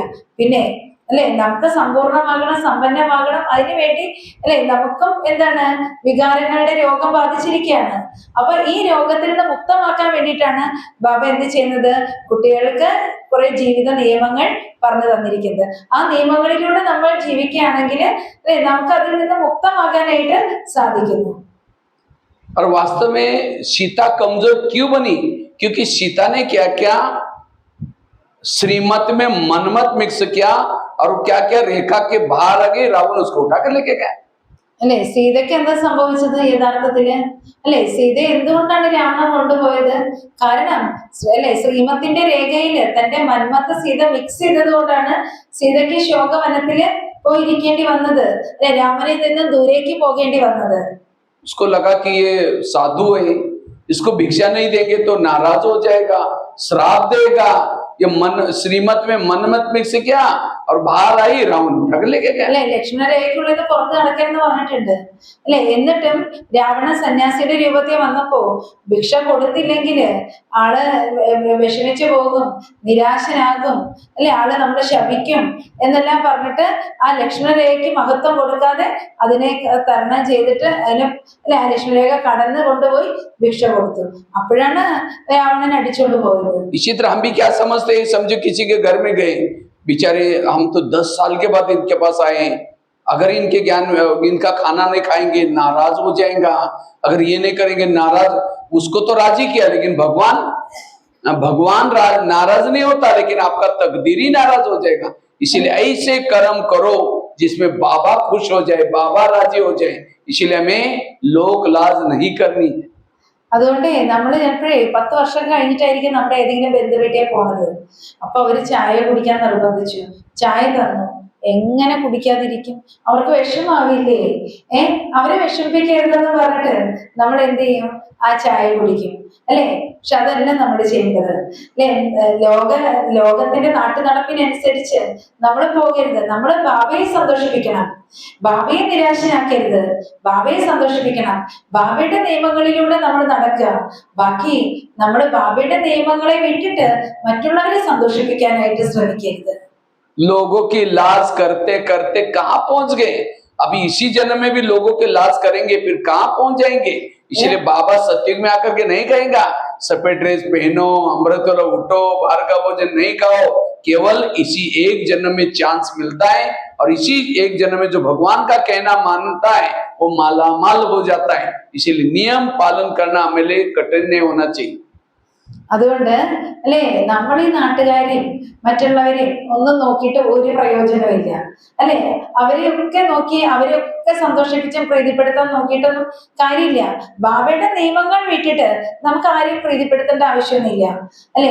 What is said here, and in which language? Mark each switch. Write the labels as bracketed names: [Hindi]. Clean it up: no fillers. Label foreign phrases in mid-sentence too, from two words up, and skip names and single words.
[Malayalam] പിന്നെ അല്ലെ, നമുക്ക് സമ്പൂർണ്ണമാകണം, സമ്പന്നമാകണം, അതിനു വേണ്ടി അല്ലെ നമുക്കും എന്താണ് വികാരങ്ങളുടെ രോഗം ബാധിച്ചിരിക്കുകയാണ്. അപ്പൊ ഈ രോഗത്തിൽ നിന്ന് മുക്തമാക്കാൻ വേണ്ടിയിട്ടാണ് ബാബ എന്ത് ചെയ്യുന്നത്, കുട്ടികൾക്ക് കുറെ ജീവിത നിയമങ്ങൾ പറഞ്ഞു തന്നിരിക്കുന്നത്. ആ നിയമങ്ങളിലൂടെ നമ്മൾ ജീവിക്കുകയാണെങ്കിൽ അല്ലെ നമുക്ക് അതിൽ നിന്ന് മുക്തമാകാനായിട്ട് സാധിക്കുന്നു. [Hindi] और वास्तव में सीता कमजोर क्यों बनी, क्योंकि सीता ने क्या क्या श्रीमत में मनमत मिक्स किया, और क्या क्या रेखा के बाहर आ गई, रावण उसको उठा कर लेके गया। [Malayalam] അല്ലെ, സീതയ്ക്ക് എന്താ സംഭവിച്ചത് യഥാർത്ഥത്തില്? അല്ലെ, സീത എന്തുകൊണ്ടാണ് രാവണൻ കൊണ്ടുപോയത്? കാരണം അല്ലെ ശ്രീമത്തിന്റെ രേഖയില് തന്റെ മന്മത്ത സീത മിക്സ് ചെയ്തത് കൊണ്ടാണ് സീതയ്ക്ക് ശോകവനത്തില് പോയിരിക്കേണ്ടി വന്നത്, അല്ലെ, രാമനിൽ നിന്ന് ദൂരേക്ക് പോകേണ്ടി വന്നത്. [Hindi] उसको लगा कि ये साधु है, इसको भिक्षा नहीं देंगे तो नाराज हो जाएगा, श्राप देगा, ये मन श्रीमत में मनमत मिक्स किया और बाहर आई रावण उठा के लेके गया। [Malayalam] അല്ലെ ലക്ഷ്മണരേഖയ്ക്കുള്ളിൽ പുറത്ത് നടക്കരുതെന്ന് പറഞ്ഞിട്ടുണ്ട് അല്ലെ. എന്നിട്ടും രാവണ സന്യാസിയുടെ രൂപത്തിൽ വന്നപ്പോ ഭിക്ഷ കൊടുത്തില്ലെങ്കിൽ ആള് വിഷമിച്ചു പോകും, നിരാശനാകും, അല്ലെ ആള് നമ്മളെ ശപിക്കും എന്നെല്ലാം പറഞ്ഞിട്ട് ആ ലക്ഷ്മണരേഖയ്ക്ക് മഹത്വം കൊടുക്കാതെ അതിനെ തരണം ചെയ്തിട്ട് അതിന് അല്ലെ ആ ലക്ഷ്മണരേഖ കടന്നു കൊണ്ടുപോയി ഭിക്ഷ കൊടുത്തു. അപ്പോഴാണ് രാവണൻ അടിച്ചുകൊണ്ട് പോയത്. [Hindi] इसी तरह हम भी क्या समझते हैं, समझो किसी के घर में गए, बेचारे हम तो 10 साल के बाद इनके पास आए हैं, अगर इनके ज्ञान इनका खाना नहीं खाएंगे नाराज हो जाएगा, अगर ये नहीं करेंगे नाराज, उसको तो राजी किया लेकिन भगवान नाराज नहीं होता, लेकिन आपका तकदीर ही नाराज हो जाएगा। इसीलिए ऐसे कर्म करो जिसमें बाबा खुश हो जाए, बाबा राजी हो जाए। इसीलिए हमें लोक लाज नहीं करनी। [Malayalam] അതുകൊണ്ട് നമ്മൾ ചിലപ്പോഴേ 10 വർഷം കഴിഞ്ഞിട്ടായിരിക്കും നമ്മുടെ ഏതെങ്കിലും ബന്ധുവീട്ടിൽ പോണത്. അപ്പൊ അവര് ചായ കുടിക്കാൻ നിർബന്ധിച്ചു, ചായ തന്നു, എങ്ങനെ കുടിക്കാതിരിക്കും? അവർക്ക് വിഷമാവില്ലേ? അവരെ വിഷമിപ്പിക്കരുതെന്ന് പറഞ്ഞിട്ട് നമ്മൾ എന്ത് ചെയ്യും? ആ ചായ കുടിക്കും അല്ലെ. പക്ഷെ അതല്ല നമ്മൾ ചെയ്യേണ്ടത് അല്ലെ. ലോകത്തിന്റെ നാട്ടു നടപ്പിനനുസരിച്ച് നമ്മൾ പോകരുത്. നമ്മൾ ബാബയെ സന്തോഷിപ്പിക്കണം, ബാബയെ നിരാശനാക്കരുത്, ബാബയെ സന്തോഷിപ്പിക്കണം. ബാബയുടെ നിയമങ്ങളിലൂടെ നമ്മൾ നടക്കുക. ബാക്കി നമ്മൾ ബാബയുടെ നിയമങ്ങളെ വിട്ടിട്ട് മറ്റുള്ളവരെ സന്തോഷിപ്പിക്കാനായിട്ട് ശ്രമിക്കരുത്. [Hindi] लोगों की लाज करते करते कहाँ पहुंच गए? अभी इसी जन्म में भी लोगों की लाज करेंगे, फिर कहाँ पहुंच जाएंगे? इसलिए बाबा सत्युग में आकर के नहीं कहेगा सफेद ड्रेस पहनो, अमृत वाला उठो, बाहर का भोजन नहीं खाओ। केवल इसी एक जन्म में चांस मिलता है और इसी एक जन्म में जो भगवान का कहना मानता है वो माला माल हो जाता है। इसीलिए नियम पालन करना हमें कठिन नहीं होना चाहिए। [Malayalam] അതുകൊണ്ട് അല്ലെ നമ്മൾ ഈ നാട്ടുകാരെയും മറ്റുള്ളവരെയും ഒന്നും നോക്കിയിട്ട് ഒരു പ്രയോജനമില്ല അല്ലെ. അവരെയൊക്കെ നോക്കി അവരെയൊക്കെ സന്തോഷിപ്പിച്ചും പ്രീതിപ്പെടുത്താൻ നോക്കിയിട്ടൊന്നും കാര്യമില്ല. ബാബയുടെ നിയമങ്ങൾ വിട്ടിട്ട് നമുക്ക് ആരെയും പ്രീതിപ്പെടുത്തേണ്ട ആവശ്യമൊന്നുമില്ല അല്ലെ.